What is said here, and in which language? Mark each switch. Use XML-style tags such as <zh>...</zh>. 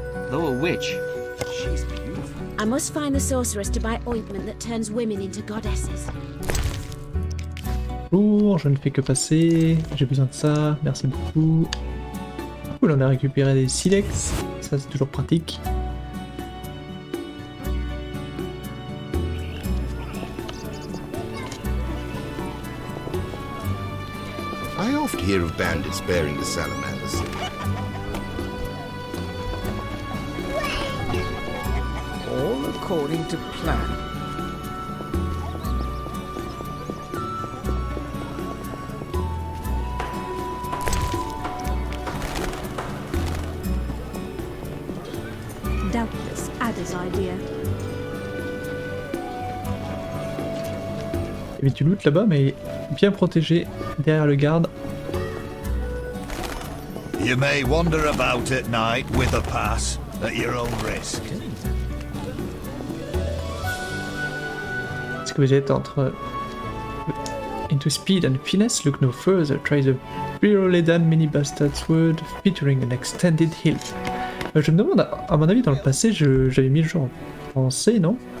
<en>Though a witch, she's beautiful. I must find the sorceress to buy ointment that turns women into goddesses.</en> <fr>Bonjour, je ne fais que passer. J'ai besoin de ça. Merci beaucoup. Cool, on a récupéré des silex. Ça, c'est toujours pratique.</fr> <en>I oft hear of bandits bearing the salamanders. All according to plan. Doubtless Ada's idea.</en> <fr>Il y avait du loot là-bas, mais bien protégé derrière le garde.</fr> <en>You may wander about at night with a pass, at your own risk.</en> <fr>Est-ce que vous êtes entre</fr> <en>into speed and finesse? Look no further. Try the Ledan mini bastard sword featuring an extended hilt.</en> <fr>Je me demande, à mon avis, dans le passé, j'avais mis le jeu en français, non?</fr>